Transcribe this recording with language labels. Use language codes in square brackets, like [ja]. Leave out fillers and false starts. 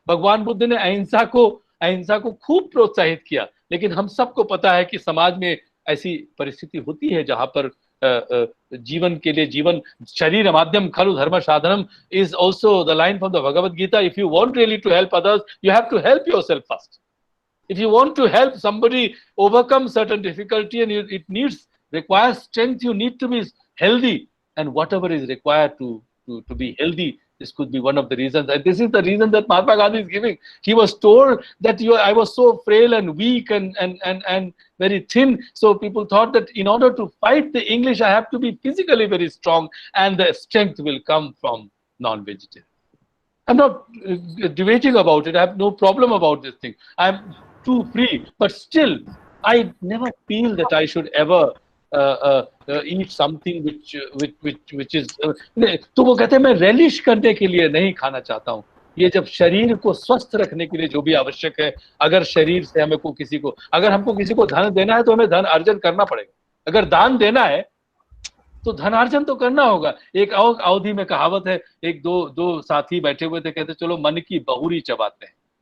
[hi] भगवान बुद्ध ने अहिंसा को खूब प्रोत्साहित किया, लेकिन हम सबको पता है कि समाज में ऐसी परिस्थिति होती है जहां पर जीवन के लिए जीवन [sa] शरीर माध्यम खलु धर्म साधनम [en] Is also the line from the Bhagavad Gita. If you want really to help others, you have to help yourself first. If you want to help somebody overcome certain difficulty and it requires strength, you need to be healthy, and whatever is required to be healthy, this could be one of the reasons. And this is the reason that Mahatma Gandhi is giving. He was told that I was so frail and weak and very thin, so people thought that in order to fight the English, I have to be physically very strong, and the strength will come from non-vegetarian. I'm not debating about it. I have no problem about this thing. I'm too free, but still I never feel that I should ever eat something which is [hi] तो वो कहते हैं मैं relish करने के लिए नहीं खाना चाहता हूँ। ये जब शरीर को स्वस्थ रखने के लिए जो भी आवश्यक है, अगर शरीर से हमें अगर हमको किसी को धन देना है तो हमें धन अर्जन करना पड़ेगा। अगर दान देना है तो धनार्जन तो करना होगा। एक अवधि में कहावत है, एक दो साथी बैठे हुए थे, कहते चलो मन की बहुरी चबाते हैं।